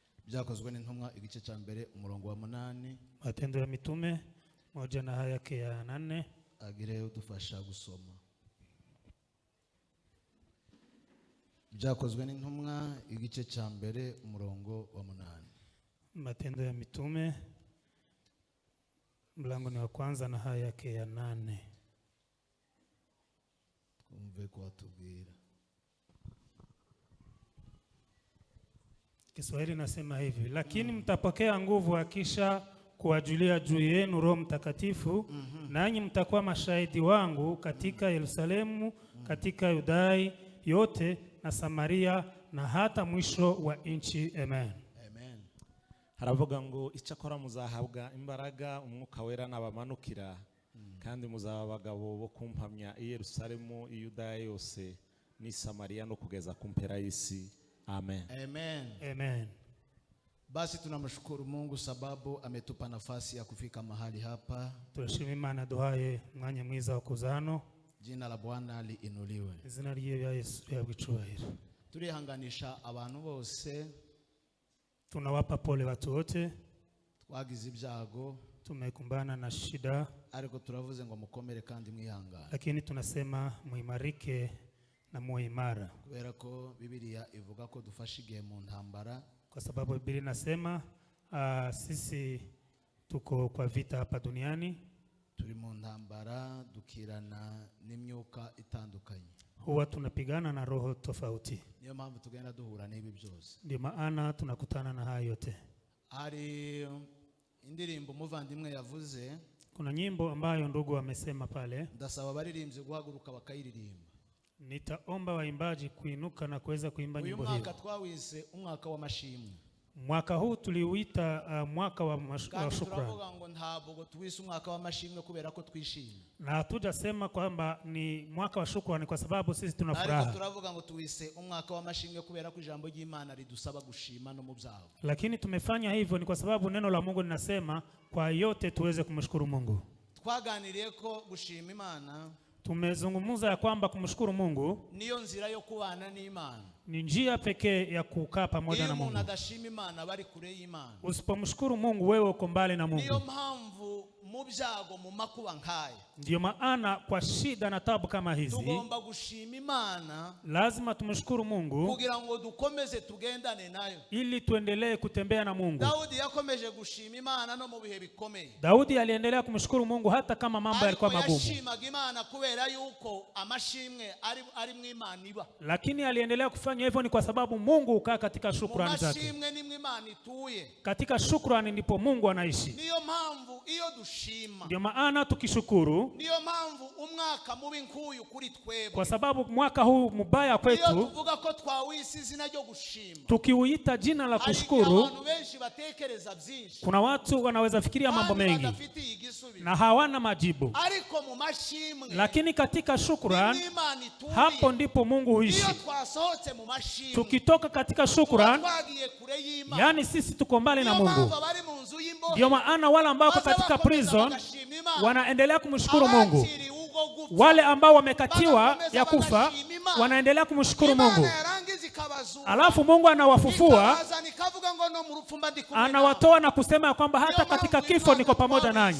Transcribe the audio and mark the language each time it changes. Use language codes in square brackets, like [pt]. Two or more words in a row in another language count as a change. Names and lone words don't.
[rw] Byakozwe n'intumwa igice cya mbere umurongo wa 8. [sw] Matendo ya Mitume moja na haya yake ya 8. [rw] Agire udufasha gusoma. Byakozwe n'intumwa igice cya mbere umurongo wa 8. [sw] Matendo ya Mitume mlango ni wa kwanza na haya yake ya 8. [rw] Kumve kwa tubwira. [sw] Kiswahili nasema hivi, lakini mtapokea nguvu akisha kuwajulia juu yenu Roho Mtakatifu, nanyi mtakuwa mashahidi wangu katika Yerusalemu, katika Yudai yote na Samaria na hata mwisho wa nchi. Amen. Amen. [rw] Haravuga ngo icyakora muzahabwa imbaraga umwuka wera nabamanukira, kandi muzaba abagabo bo kumpamya i Yerusalemu, i Yudaya yose ni Samaria no kugeza ku mpera y'isi. Amen. Amen. Amen. [sw] Basi tunamshukuru Mungu sababu ametupa nafasi ya kufika mahali hapa. [rw] Turashima Imana duhaye mwanya mwiza wa kuzano. [sw] Jina la Bwana liinuliwe. [rw] Izina rya Yesu ryabwicubahiro. Turihanganisha abantu bose. [sw] Tunawapa pole watu wote. [rw] Twagize ibyago. [sw] Tumekumbana na shida. [rw] Ariko turavuze ngo mukomere kandi mwihangane. [sw] Lakini tunasema muimarike na muwe imara. [rw] Kubera ko Biblia ivuga ko dufasha igihe mu ntambara. [sw] Kwa sababu Biblia inasema sisi tuko kwa vita hapa duniani. [rw] Turi mu ntambara dukirana n'imyuka itandukanye. [sw] Huwa tunapigana na roho tofauti. [rw] Niyo mpamvu tugenda duhura n'ibi byose. [sw] Ndio maana tunakutana na haya yote. [rw] Hari indirimbo muvandimwe yavuze. [sw] Kuna nyimbo ambayo ndugu amesema pale. [rw] Ndasaba abaririmbyi guhaguruka bakayiririmba. [sw] Nitaomba waimbaji kuinuka na kuweza kuimba nyimbo hiyo. [rw] Uyu mwaka twawise umwaka wa mashimwe. [sw] Mwaka huu tuliuita mwaka wa shukrani. [rw] Turavuga ngo ntabwo tuwise umwaka wa mashimwe kubera ko twishimye. [sw] Na hatujasema kwamba ni mwaka wa shukrani kwa sababu sisi tuna furaha. [rw] Ariko turavuga ngo tuwise umwaka wa mashimwe kubera ko ijambo ry'Imana ridusaba gushima no mu byago. [sw] Lakini tumefanya hivyo ni kwa sababu neno la Mungu linasema kwa yote tuweze kumshukuru Mungu. [rw] Twaganiriye ko gushima Imana [sw] tumezungumza ya kwamba kumshukuru Mungu [rw] niyo nzira yo kubana n'Imana. [sw] Ni njia pekee ya kukaa pamoja na Mungu. [rw] Umuntu adashima Imana bari kure y'Imana. [sw] Usipomshukuru Mungu wewe uko mbali na Mungu. [rw] Niyo mpamvu mu byago mu makuba nkaya. [sw] Ndio maana kwa shida na tabu kama hizi [rw] tugomba gushima Imana. [sw] Lazima tumshukuru Mungu [rw] kugira ngo dukomeze tugendane nayo. [sw] Ili tuendelee kutembea na Mungu. [rw] Daudi yakomeje gushima Imana no mu bihe bikomeye. [sw] Daudi aliendelea kumshukuru Mungu hata kama mambo yalikuwa magumu. [rw] Yashimaga Imana kubera yuko amashimwe ari mu Imana iba. [sw] Lakini aliendelea kufanya hivyo ni kwa sababu Mungu ukaa katika shukrani zake. [rw] Amashimwe ni mu Imana ituye. [sw] Katika shukrani ndipo Mungu anaishi. [rw] Niyo mpamvu iyo dushima. [sw] Ndio maana tukishukuru. [rw] Niyo mpamvu umwaka mubi nkuyu kuri twebwe. [sw] Kwa sababu mwaka huu mbaya kwetu. [rw] Niyo tuvuga ko twawise izina ryo gushima. [sw] Tukiuita jina la kushukuru. [rw] Abantu benshi batekereza byinshi. [sw] Kuna watu wanaweza fikiria mambo mengi na hawana majibu. [rw] Ariko mu mashimwe. [sw] Lakini katika shukrani hapo ndipo Mungu huishi. [rw] Niyo twasohotse mu mashimwe. [sw] Tukitoka katika shukrani yani sisi tuko mbali na Mungu. Ndio maana wale ambao katika prison wanaendelea kumshukuru Mungu. Wale ambao wamekatiwa ya kufa wanaendelea kumshukuru Mungu. Alafu Mungu anawafufua, anawatoa na kusema kwamba hata katika kifo niko pamoja nanyi.